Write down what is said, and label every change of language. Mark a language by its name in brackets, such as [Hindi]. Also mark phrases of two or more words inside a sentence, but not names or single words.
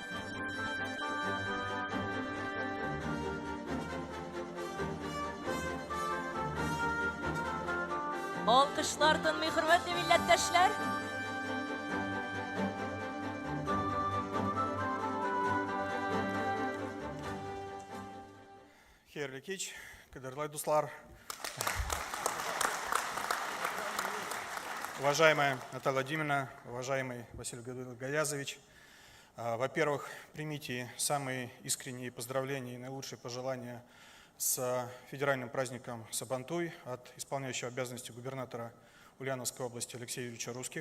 [Tatar] Алкышлар тынмый, хөрмәтле милләттәшләр. Хейрле кич, кадерлы дуслар. [Russian] Уважаемая Наталья Владимировна, уважаемый Василий Гаязович, во-первых, примите самые искренние поздравления и наилучшие пожелания с федеральным праздником Сабантуй от исполняющего обязанности губернатора Ульяновской области Алексея Юрьевича Русских.